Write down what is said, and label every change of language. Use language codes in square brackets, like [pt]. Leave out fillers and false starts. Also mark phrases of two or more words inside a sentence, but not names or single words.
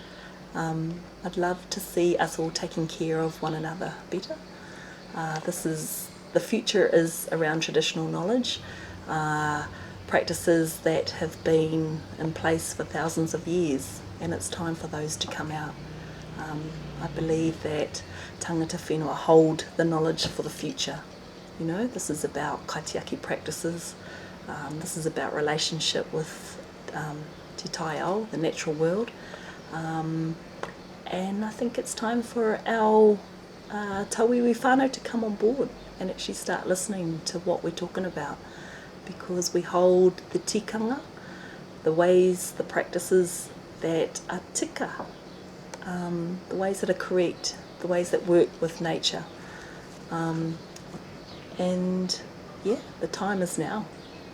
[en] I'd love to see us all taking care of one another better. The future is around traditional knowledge, practices that have been in place for thousands of years, and it's time for those to come out. I believe that [mi] tangata whenua [en] hold the knowledge for the future. You know, this is about kaitiaki practices, this is about relationship with [mi] te taiao, [en] the natural world, and I think it's time for our [mi] tauiwi whānau [en] to come on board and actually start listening to what we're talking about, because we hold the tikanga, the ways, the practices that are tika, the ways that are correct, the ways that work with nature. And yeah, the time is now.